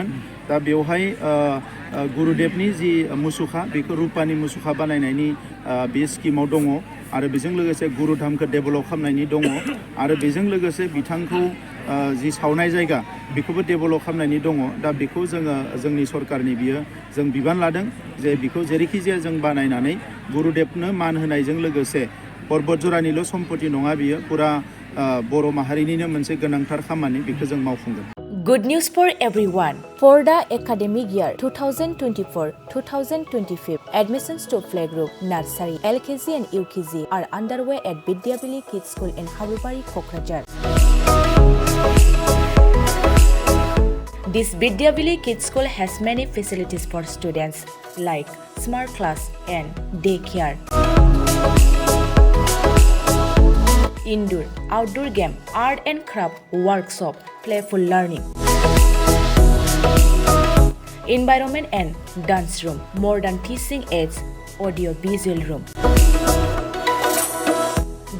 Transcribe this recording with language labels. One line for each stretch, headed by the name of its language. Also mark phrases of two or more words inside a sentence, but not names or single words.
Bodo: दा बेवहाय गुरुदेबनि जि मुसुखा बेखौ रुपानि मुसुखा बानायनायनि बे स्किमाव दङ आरो बेजों लोगोसे गुरुधामखौ डेभेलप खालामनायनि दङ आरो बेजों लोगोसे बिथांखौ जि सावनाय जायगा बेखौबो डेभेलप खालामनायनि दङ। दा बेखौ जोंनि सरकारनि जों बिबान लादों जे बेखौ जेरैखि जाया जों बानायनानै गुरुदेबनो मान होनायजों लोगोसे बतझरानिल' सम्पति नङा, बियो पुरा बर' माहारिनिनो मोनसे गोनांथार खामानि, बेखौ जों मावफुंगोन।
English: Good news for everyone. For the academic year 2024-2025, admissions to playgroup, nursery, LKG and UKG are underway at Bidyavili Kids School in Habubari, Kokrajhar. This Bidyavili Kids School has many facilities for students like smart class and daycare, indoor, outdoor game, art and craft workshop, playful learning, environment and dance room, modern teaching aids, audio visual room.